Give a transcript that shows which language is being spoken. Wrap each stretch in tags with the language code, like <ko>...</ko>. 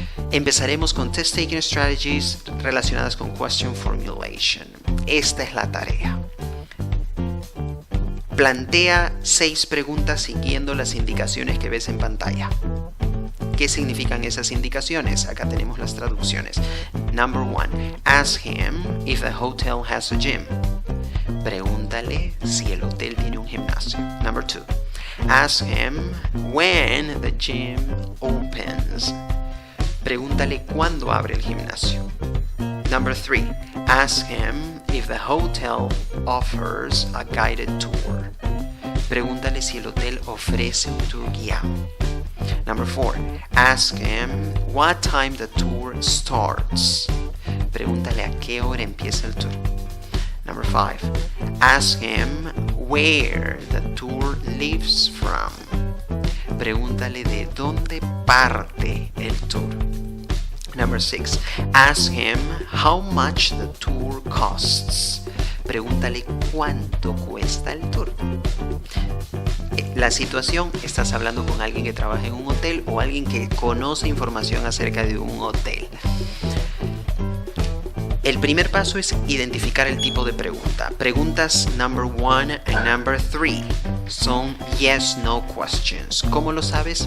<es>Empezaremos con Test Taking Strategies relacionadas con Question Formulation. Esta es la tarea. Plantea 6 preguntas siguiendo las indicaciones que ves en pantalla. ¿Qué significan esas indicaciones? Acá tenemos las traducciones.</es> <en>Number 1. Ask him if the hotel has a gym.</en> <es>Pregúntale si el hotel tiene un gimnasio.</es> <en>Number 2. Ask him when the gym opens.</en> <es>Pregúntale cuándo abre el gimnasio.</es> <en>Number 3. Ask him if the hotel offers a guided tour.</en> <es>Pregúntale si el hotel ofrece un tour guiado.</es> <en>Number 4. Ask him what time the tour starts.</en> <es>Pregúntale a qué hora empieza el tour.</es> <en>Number 5. Ask him where the tour leaves from.</en> <es>Pregúntale de dónde parte el tour.</es> <en>Number 6. Ask him how much the tour costs.</en> <es>Pregúntale cuánto cuesta el tour. La situación, estás hablando con alguien que trabaja en un hotel o alguien que conoce información acerca de un hotel. El primer paso es identificar el tipo de pregunta. Preguntas</es> <en>number 1 and number 3</en> <es>son yes-no questions. ¿Cómo lo sabes?</es>